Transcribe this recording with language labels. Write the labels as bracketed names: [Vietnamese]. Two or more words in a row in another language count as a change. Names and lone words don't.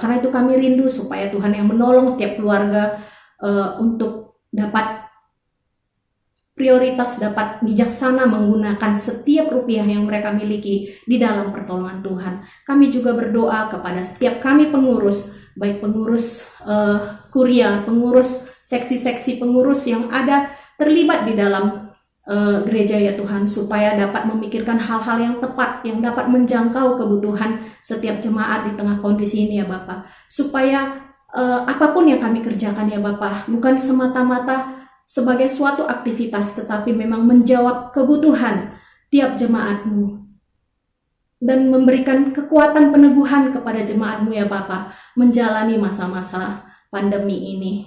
[Indonesian] Karena itu kami rindu supaya Tuhan yang menolong setiap keluarga untuk dapat prioritas, dapat bijaksana menggunakan setiap rupiah yang mereka miliki di dalam pertolongan Tuhan. Kami juga berdoa kepada setiap kami pengurus, baik pengurus kuria, pengurus seksi-seksi pengurus yang ada terlibat di dalam gereja ya Tuhan, supaya dapat memikirkan hal-hal yang tepat, yang dapat menjangkau kebutuhan setiap jemaat di tengah kondisi ini ya Bapak. Supaya apapun yang kami kerjakan ya Bapak, bukan semata-mata sebagai suatu aktivitas, tetapi memang menjawab kebutuhan tiap jemaat-Mu dan memberikan kekuatan peneguhan kepada jemaat-Mu ya Bapa menjalani masa-masa pandemi ini.